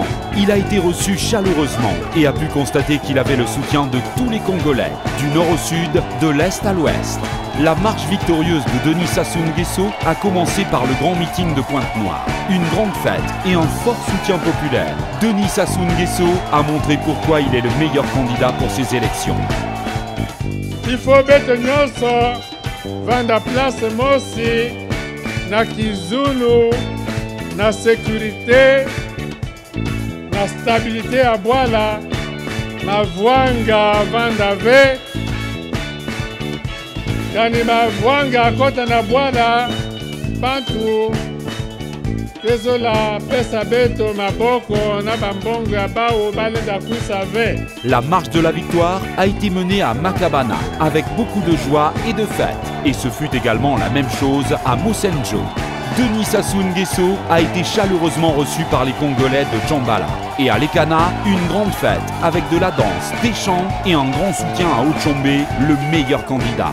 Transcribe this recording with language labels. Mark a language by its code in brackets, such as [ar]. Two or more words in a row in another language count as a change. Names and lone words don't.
[fr] Il a été reçu chaleureusement et a pu constater qu'il avait le soutien de tous les Congolais, du nord au sud, de l'est à l'ouest. La marche victorieuse de Denis Sassou Nguesso a commencé par le grand meeting de Pointe-Noire. Une grande fête et un fort soutien populaire. Denis Sassou Nguesso a montré pourquoi il est le meilleur candidat pour ces élections. Il faut mettre [mkw] nyonso vanda place mosi na kizulu na sécurité na stabilité à Bwala na Vwanga vanda ve kani mavwanga kota na Bwala bantu kezola pesa beto maboko na bambongo ya bao balenda kusa ve. [fr] La marche de la victoire a été menée à Makabana avec beaucoup de joie et de fête. Et ce fut également la même chose à Mosenjo. Denis Sassou Nguesso a été chaleureusement reçu par les Congolais de Djambala. Et à Lekana, une grande fête avec de la danse, des chants et un grand soutien à Ochombe, le meilleur candidat.